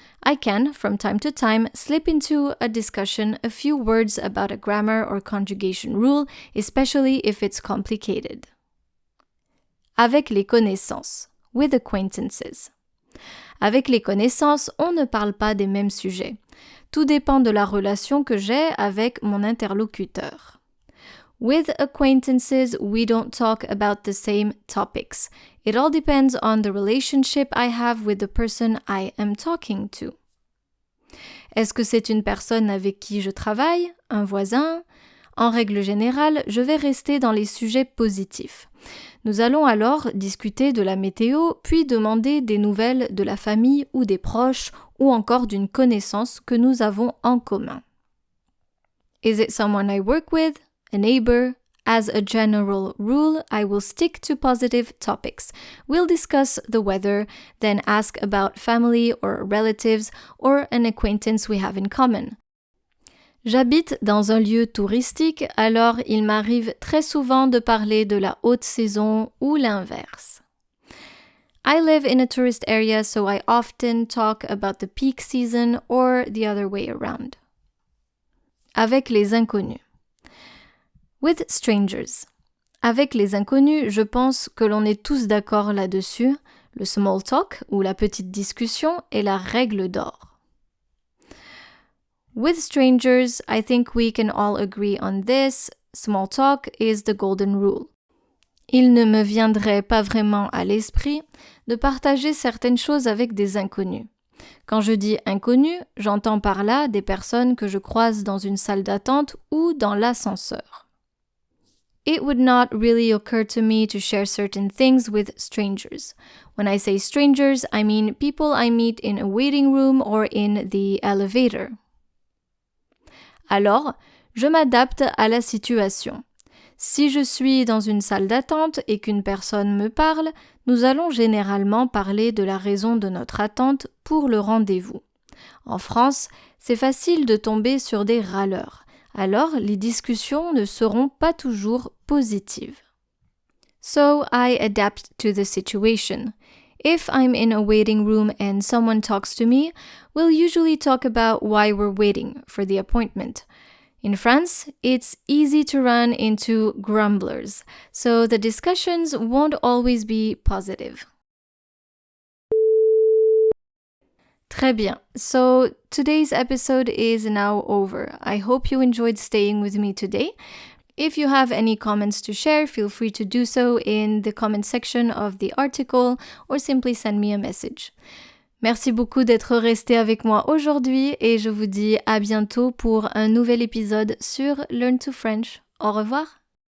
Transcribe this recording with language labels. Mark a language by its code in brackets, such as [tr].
[en] I can, from time to time, slip into a discussion a few words about a grammar or conjugation rule, especially if it's complicated. [fr] Avec les connaissances, [en] with acquaintances. [fr] Avec les connaissances, on ne parle pas des mêmes sujets. Tout dépend de la relation que j'ai avec mon interlocuteur. [en] With acquaintances, we don't talk about the same topics. It all depends on the relationship I have with the person I am talking to. [fr] Est-ce que c'est une personne avec qui je travaille, un voisin? En règle générale, je vais rester dans les sujets positifs. Nous allons alors discuter de la météo, puis demander des nouvelles de la famille ou des proches, ou encore d'une connaissance que nous avons en commun. [en] Is it someone I work with, a neighbor, As a general rule, I will stick to positive topics. We'll discuss the weather, then ask about family or relatives or an acquaintance we have in common. [fr] J'habite dans un lieu touristique, alors il m'arrive très souvent de parler de la haute saison ou l'inverse. [en] I live in a tourist area, so I often talk about the peak season or the other way around. [fr] Avec les inconnus. [en] With strangers. [fr] Avec les inconnus, je pense que l'on est tous d'accord là-dessus. Le small talk, ou la petite discussion, est la règle d'or. [en] With strangers, I think we can all agree on this. Small talk is the golden rule. [fr] Il ne me viendrait pas vraiment à l'esprit de partager certaines choses avec des inconnus. Quand je dis inconnus, j'entends par là des personnes que je croise dans une salle d'attente ou dans l'ascenseur. [en] It would not really occur to me to share certain things with strangers. When I say strangers, I mean people I meet in a waiting room or in the elevator. [fr] Alors, je m'adapte à la situation. Si je suis dans une salle d'attente et qu'une personne me parle, nous allons généralement parler de la raison de notre attente pour le rendez-vous. En France, c'est facile de tomber sur des râleurs. Alors, les discussions ne seront pas toujours positives. [en] So, I adapt to the situation. If I'm in a waiting room and someone talks to me, we'll usually talk about why we're waiting for the appointment. In France, it's easy to run into grumblers, so the discussions won't always be positive. [fr] Très bien. [en] So today's episode is now over. I hope you enjoyed staying with me today. If you have any comments to share, feel free to do so in the comment section of the article or simply send me a message. [fr] Merci beaucoup d'être resté avec moi aujourd'hui et je vous dis à bientôt pour un nouvel épisode sur Learn to French. Au revoir.